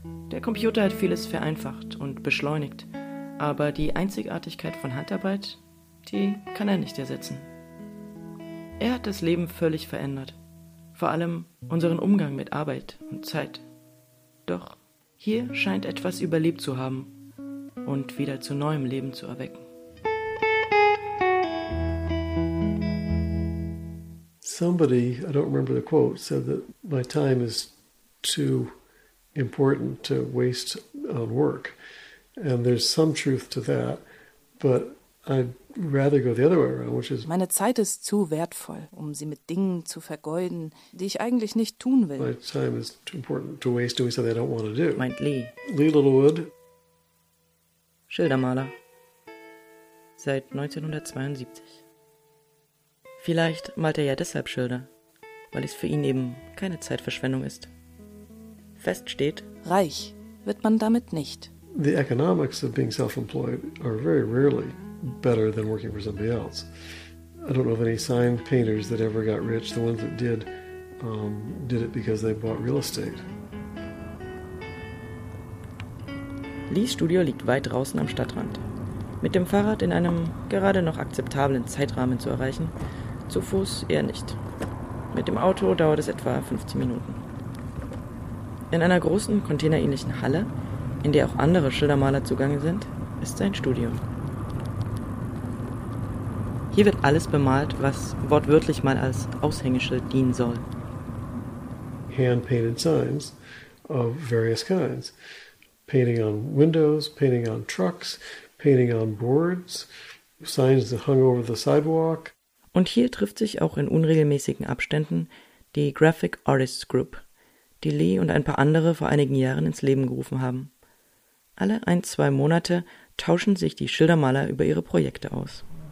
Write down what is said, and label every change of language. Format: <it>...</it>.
<de>Der Computer hat vieles vereinfacht und beschleunigt, aber die Einzigartigkeit von Handarbeit, die kann er nicht ersetzen. Er hat das Leben völlig verändert, vor allem unseren Umgang mit Arbeit und Zeit. Doch hier scheint etwas überlebt zu haben und wieder zu neuem Leben zu erwecken.</de> <en>Somebody, I don't remember the quote, said that my time is too important to waste on work. And there's some truth to that, but I'd rather go the other way around, which is</en> <de>meine Zeit ist zu wertvoll, um sie mit Dingen zu vergeuden, die ich eigentlich nicht tun will.</de> <en>My time is too important to waste doing something I don't want to do.</en> <de>Meint Lee. Lee Littlewood. Schildermaler. Seit 1972. Vielleicht malt er ja deshalb Schilder, weil es für ihn eben keine Zeitverschwendung ist. Fest steht, reich wird man damit nicht.</de> <en>The economics of being self-employed are very rarely better than working for somebody else. I don't know of any sign painters that ever got rich. The ones that did, did it because they bought real estate.</en> <de>Lees Studio liegt weit draußen am Stadtrand. Mit dem Fahrrad in einem gerade noch akzeptablen Zeitrahmen zu erreichen, zu Fuß eher nicht. Mit dem Auto dauert es etwa 15 Minuten. In einer großen, containerähnlichen Halle, in der auch andere Schildermaler zugange sind, ist sein Studio. Hier wird alles bemalt, was wortwörtlich mal als Aushängeschild dienen soll.</de> <en>Hand-painted signs of various kinds. Painting on windows, painting on trucks, painting on boards, signs that hung over the sidewalk.</en> <de>Und hier trifft sich auch in unregelmäßigen Abständen die Graphic Artists Group, die Lee und ein paar andere vor einigen Jahren ins Leben gerufen haben. Alle ein, zwei Monate tauschen sich die Schildermaler über ihre Projekte aus.</de>